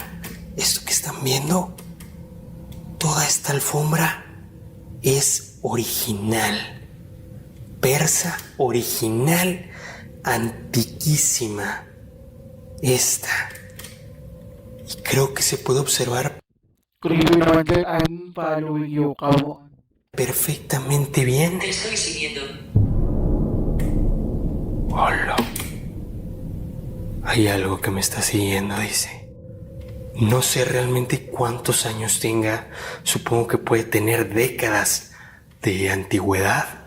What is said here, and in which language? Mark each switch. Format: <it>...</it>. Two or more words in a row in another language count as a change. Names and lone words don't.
<es>Esto que están viendo, toda esta alfombra es original. Persa original, antiquísima. Esta. Y creo que se puede observar</es> <tl>Creepy naman dyan.</tl> <en>I'm following you, come on.</en> <es>perfectamente bien. Te estoy siguiendo. Hola. Hay algo que me está siguiendo, dice. No sé realmente cuántos años tenga. Supongo que puede tener décadas de antigüedad.</es>